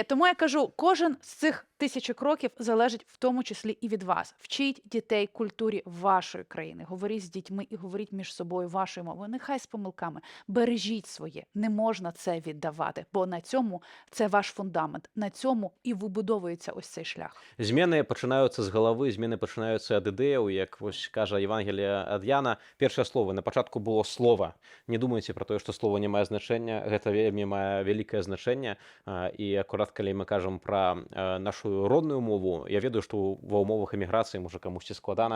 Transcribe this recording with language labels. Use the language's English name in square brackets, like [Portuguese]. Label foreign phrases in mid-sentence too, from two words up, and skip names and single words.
[Ukrainian] Тому я кажу, кожен з цих 1000 кроків залежить в тому числі і від вас. Вчіть дітей культурі вашої країни. Говоріть з дітьми і говоріть між собою вашою мовою. Нехай з помилками. Бережіть своє. Не можна це віддавати, бо на цьому це ваш фундамент. На цьому і вибудовується ось цей шлях. [Belarusian] Змены пачынаюцца з галавы, змены пачынаюцца ад ідэяў, як вось кажа Евангелие ад Яна. Першае слово, на пачатку было слова. Не думайце пра тое, што слова не мае значэння, гэта вельмі мае вялікае значэнне. І акурат калі мы кажам пра нашу родную мову, я ведаю, што ва ўмовах эміграцыі можа камусьці складана.